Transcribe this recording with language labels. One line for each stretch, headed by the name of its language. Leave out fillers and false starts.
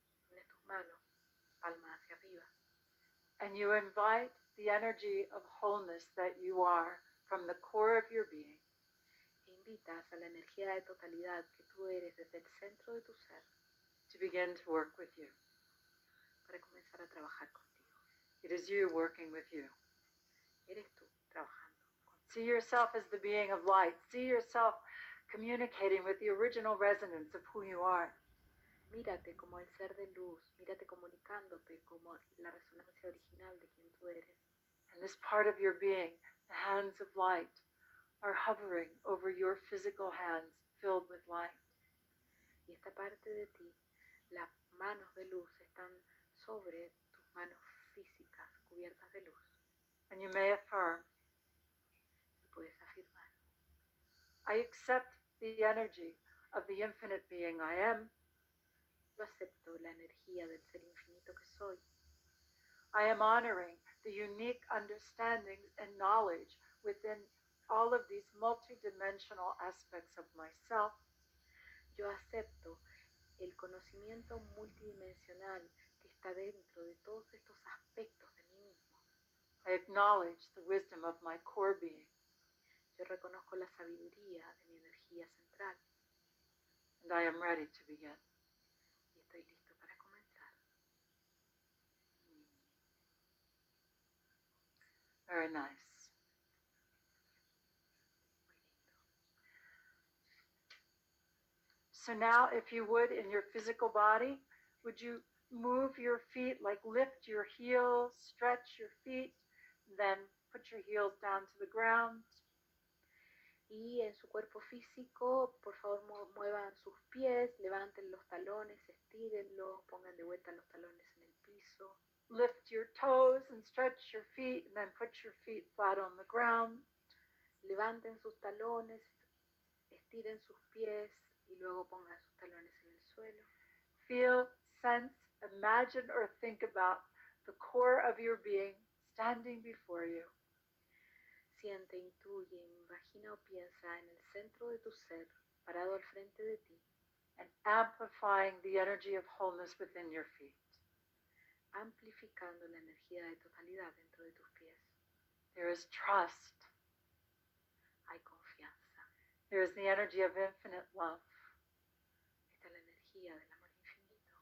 Spanish: unes tus manos, palma hacia arriba,
English: and you invite the energy of wholeness that you are from the core of your being
Spanish: e invitas a la energía de totalidad que tú eres desde el centro de tu ser
English: to begin to work with you.
Spanish: para comenzar a trabajar contigo.
English: It is you working with you.
Spanish: Eres tú trabajando contigo.
English: See yourself as the being of light. See yourself communicating with the original resonance of who you are.
Spanish: Mírate como el ser de luz, mírate comunicándote como la resonancia original de quien tú eres.
English: And this part of your being, the hands of light, are hovering over your physical hands filled with light.
Spanish: Y esta parte de ti, las manos de luz están sobre tus manos físicas cubiertas de luz.
English: And you may affirm,
Spanish: Y puedes afirmar,
English: I accept the energy of the infinite being I am.
Spanish: yo acepto la energía del ser infinito que soy.
English: I am honoring the unique understandings and knowledge within all of these multidimensional aspects of myself.
Spanish: Yo acepto el conocimiento multidimensional que está dentro de todos estos aspectos de mí mismo.
English: I acknowledge the wisdom of my core being,
Spanish: Yo reconozco la sabiduría de mi energía central
English: and I am ready to begin.
Spanish: y estoy listo para comenzar.
English: Very nice. So now, if you would, in your physical body, would you move your feet, like lift your heels, stretch your feet, then put your heels down to the ground.
Spanish: Y en su cuerpo físico, por favor, muevan sus pies, levanten los talones, estírenlos, pongan de vuelta los talones en el piso.
English: Lift your toes and stretch your feet, and then put your feet flat on the ground.
Spanish: Levanten sus talones, estiren sus pies y luego pongan sus talones en el suelo.
English: Feel, sense, imagine, or think about the core of your being standing before you.
Spanish: Siente, intuye, imagina o piensa en el centro de tu ser, parado al frente de ti,
English: and amplifying the energy of wholeness within your feet.
Spanish: amplificando la energía de totalidad dentro de tus pies.
English: There is trust.
Spanish: Hay confianza.
English: There is the energy of infinite love.
Spanish: Está la energía del amor infinito.